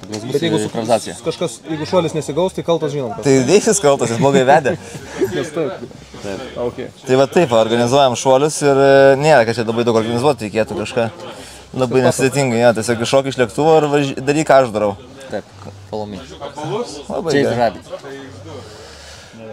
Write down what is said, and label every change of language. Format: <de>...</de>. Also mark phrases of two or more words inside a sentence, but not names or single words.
<lt>Bet jeigu kažkas, jeigu šuolis nesigaus, tai kaltas žinom. Tai Deivis kaltas, jis blogai vedė. Tai va taip, organizuojam šuolius ir nėra, kad čia labai daug organizuoti reikėtų kažką. Labai nesudėtingai, tiesiog iššok iš lėktuvo ir daryk, ką aš darau. Taip,</lt> <en>follow me.</en> <lt>Labai</lt> <en>Chase the</en> <lt>gerai.</lt> <en>rabbit.</en>